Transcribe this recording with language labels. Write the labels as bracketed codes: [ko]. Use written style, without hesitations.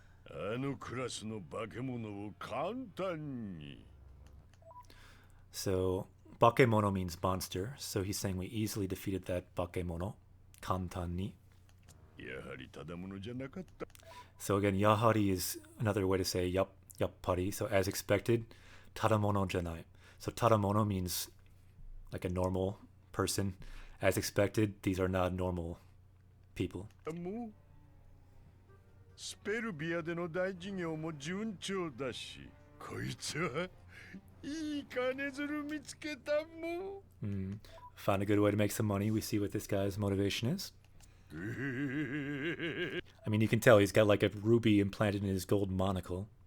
[ja] あのクラスの化け物を簡単に。 [en] So, bakemono means monster, so he's saying we easily defeated that bakemono. [ja] Kantan ni. やはりただものじゃなかった。 [en] So again, yahari is another way to say yappari. So as expected, [ja] tadamono janai. [en] So tadamono means like a normal person. As expected, these are not normal people. [ja] もうスペルビアでの大事業も順調だし、こいつはいい金づる見つけたもん。 [en] Found a good way to make some money. We see what this guy's motivation is. I mean, you can tell he's got like a ruby implanted in his gold monocle.